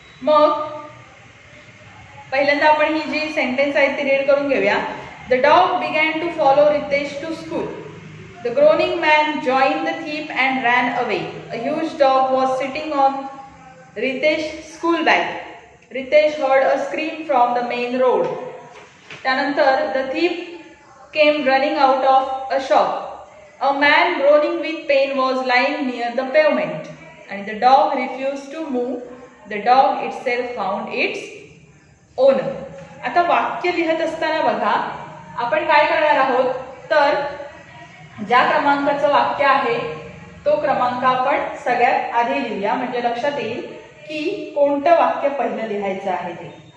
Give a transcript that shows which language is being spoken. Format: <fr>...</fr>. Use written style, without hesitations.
<mr>मग पहिल्यांदा आपण ही जी सेंटेन्स आहे ती रीड करून घेऊया।</mr> <en>The dog began to follow Ritesh to school, the groaning man join the thief and ran away, a huge dog was sitting on Ritesh school bag. Ritesh heard a scream from the main road. त्यानंतर the thief came running out of a shop. A man groaning with pain was lying near the pavement, and the dog refused to move. The dog itself found its owner.</en> <mr>आता वाक्य लिहित असताना बघा आपण काय करणार आहोत, तर ज्या क्रमांकाचं वाक्य आहे तो क्रमांक आपण सगळ्यात आधी लिहूया, म्हणजे लक्षात येईल की कोणतं वाक्य पहिलं लिहायचं आहे ते।</mr>